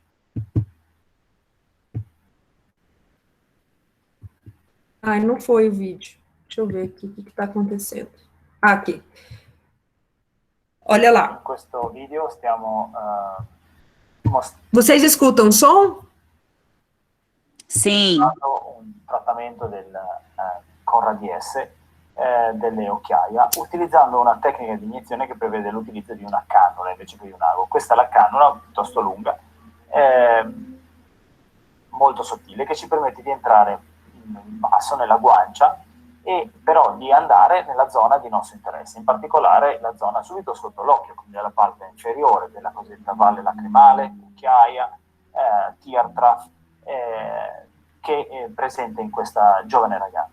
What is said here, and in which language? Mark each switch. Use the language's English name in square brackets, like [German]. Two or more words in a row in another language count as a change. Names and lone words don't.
[Portuguese] Ai, não foi o vídeo. Deixa eu ver aqui o que está acontecendo. Aqui. Olha lá. Vocês escutam o som? Sim. [Italian] Un trattamento con radiesse delle occhiaie, utilizzando una tecnica di iniezione che prevede l'utilizzo di una cannula invece che di un ago. Questa è la cannula, piuttosto lunga, molto sottile, che ci permette di entrare in basso nella guancia e però di andare nella zona di nostro interesse, in particolare la zona subito sotto l'occhio, quindi la parte inferiore della cosiddetta valle lacrimale, occhiaia, [English] tear trough, [Italian] che è presente in questa giovane ragazza.